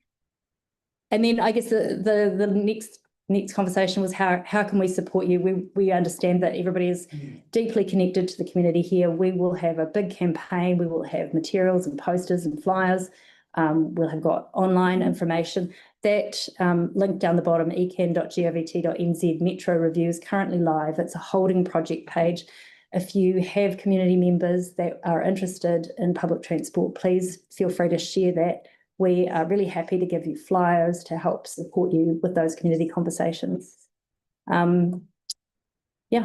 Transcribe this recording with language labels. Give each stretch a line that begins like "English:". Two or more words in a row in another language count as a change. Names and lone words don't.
English: And then I guess the next conversation was how can we support you? We understand that everybody is deeply connected to the community here. We will have a big campaign. We will have materials and posters and flyers. We'll have got online information. That link down the bottom, ecan.govt.nz Metro Review, is currently live. It's a holding project page. If you have community members that are interested in public transport, please feel free to share that. We are really happy to give you flyers to help support you with those community conversations. Yeah.